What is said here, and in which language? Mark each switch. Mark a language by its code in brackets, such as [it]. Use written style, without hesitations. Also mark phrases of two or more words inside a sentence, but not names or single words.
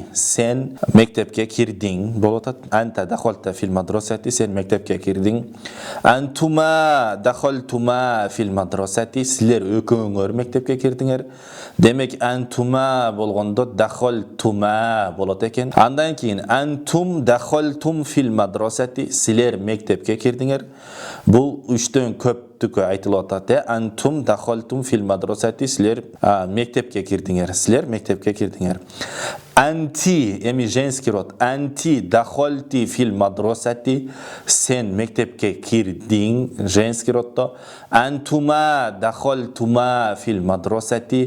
[ky] Сен мектепке кирдиң болуп атат. [ar] أنتَ دخلتَ في مدرستي. [ky] Сен мектепке кирдиң. [ar] أنتما دخلتما في مدرستي. [ky] Силер экөөңөр мектепке кирдиңер. Демек антума болгондо дахолтума болот экен. Андан кийин [ar] أنتم دخلتم في مدرستي. [ky] Силер мектепке кирдиңер. Бул 3төн көптүккө айтылып атат. [ar] أنتم دخلتم في مدرستي. [ky] Силер мектепке кирдиңер. Силер мектепке кирдиңер. Анти, эми [ru] женский род. [ar] أنتِ دخلتِ في مدرستي. [ky] Сен мектепке кирдиң, [ru] женский роддо. [ar] أنتما دخلتما في مدرستي.